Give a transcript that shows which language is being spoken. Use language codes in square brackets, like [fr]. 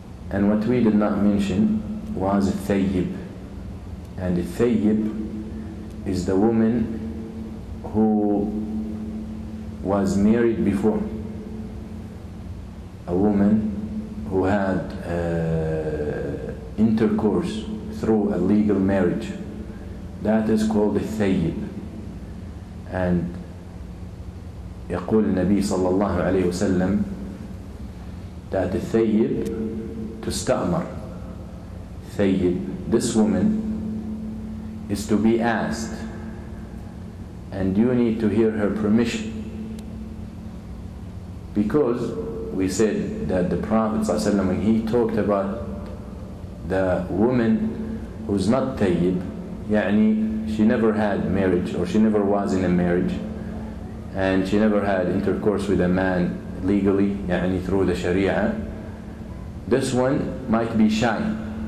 [en] And what we did not mention was a thayyib. And a thayyib is the woman who was married before. A woman who had intercourse through a legal marriage. That is called a thayyib. And [ar] يقول النبي صلى الله عليه وسلم [en] that the thayyib [ar] تستأمر. [en] Thayyib, this woman is to be asked, and you need to hear her permission, because we said that the Prophet ﷺ, when he talked about the woman who's not thayyib, يعني she never had marriage, or she never was in a marriage, and she never had intercourse with a man legally, يعني through the Sharia, this one might be shy.